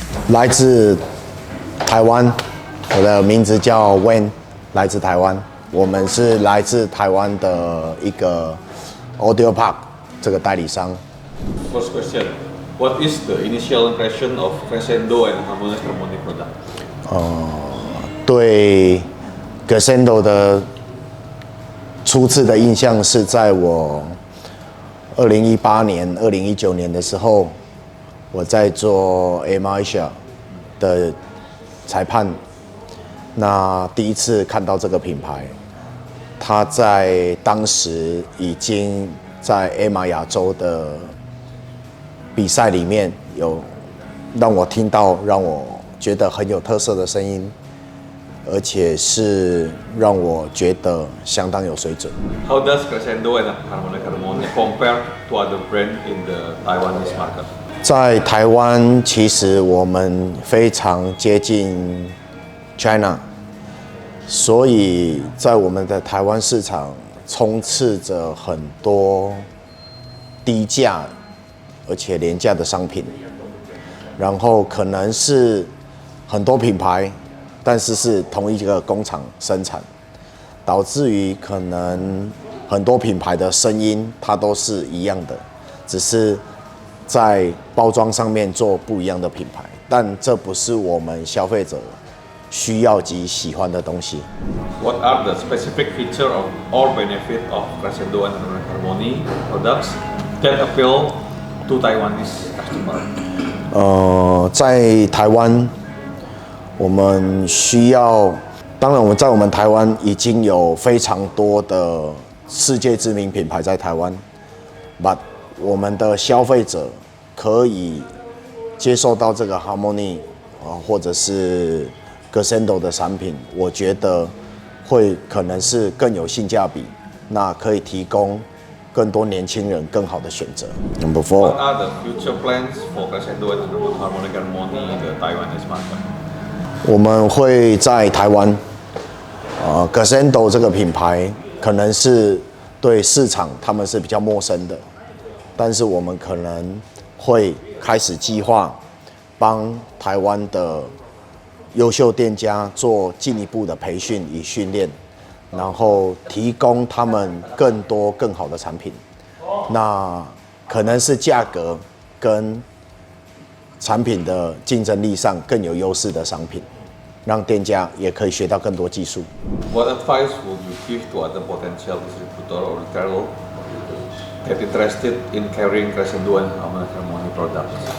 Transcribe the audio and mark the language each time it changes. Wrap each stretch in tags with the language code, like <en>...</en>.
<zh>来自台湾，我的名字叫 Wayne， 来自台湾。我们是来自台湾的一个 Audio Park 这个代理商。</zh> <en>First question, what is the initial impression of Crescendo and Harmony product?</en> <zh>对 Crescendo 的初次的印象是在我2018年、2019年的时候，我在做 Asia 的裁判。那第一次看到这个品牌，它在当时已经在 亚洲的比赛里面有让我听到，让我觉得很有特色的声音，而且是让我觉得相当有水准。</zh> <en>How does Crescendo and Harmony compare to other brand in the Taiwanese market?</en> <zh>在台湾，其实我们非常接近 China， 所以在我们的台湾市场充斥着很多低价而且廉价的商品，然后可能是很多品牌，但是是同一个工厂生产，导致于可能很多品牌的声音它都是一样的，只是在包装上面做不一样的品牌，但这不是我们消费者需要及喜欢的东西。</zh> <en>What are the specific feature of or benefit of Crescendo and Harmony products that appeal to Taiwanese customer?</en> <zh>在台湾，我们需要，当然我们在我们台湾已经有非常多的世界知名品牌在台湾，把我们的消费者可以接受到这个 Harmony 或者是 Crescendo 的产品，我觉得会可能是更有性价比，那可以提供更多年轻人更好的选择。</zh> <en>Number 4. What are the future plans for Crescendo and Harmony in the Taiwanese market?</en> <zh>我们会在台湾，Crescendo 这个品牌可能是对市场他们是比较陌生的，但是我们可能会开始计划帮台湾的优秀店家做进一步的培训与训练，然后提供他们更多更好的产品。那可能是价格跟产品的竞争力上更有优势的商品，让店家也可以学到更多技术。</zh> <en>What advice would you give to other potential distributor or retailer that interested in carrying Crescendo and Harmony products?</en>